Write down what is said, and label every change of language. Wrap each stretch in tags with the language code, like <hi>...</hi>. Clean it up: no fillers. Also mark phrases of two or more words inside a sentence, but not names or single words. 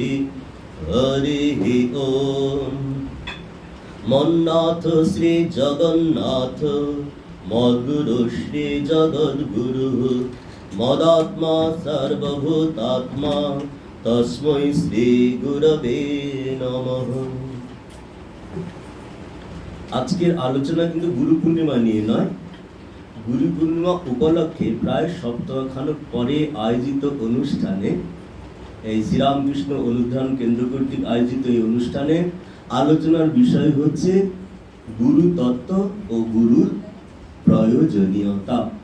<sa>हरिः ॐ। मन्नाथ श्री जगन्नाथ मद्गुरु श्री जगद्गुरु मदात्मा सर्वभूतात्मा तस्मै श्री गुरवे नमः।</sa> <bn>আজকের আলোচনা কিন্তু গুরু পূর্ণিমা নিয়ে নয়, গুরু পূর্ণিমা উপলক্ষে প্রায় সপ্তাহখানেক পরে আয়োজিত অনুষ্ঠানে, এই শ্রীরামকৃষ্ণ অনুধ্যান কেন্দ্র কর্তৃক আয়োজিত এই অনুষ্ঠানে আলোচনার বিষয় হচ্ছে গুরু তত্ত্ব ও গুরুর প্রয়োজনীয়তা।</bn>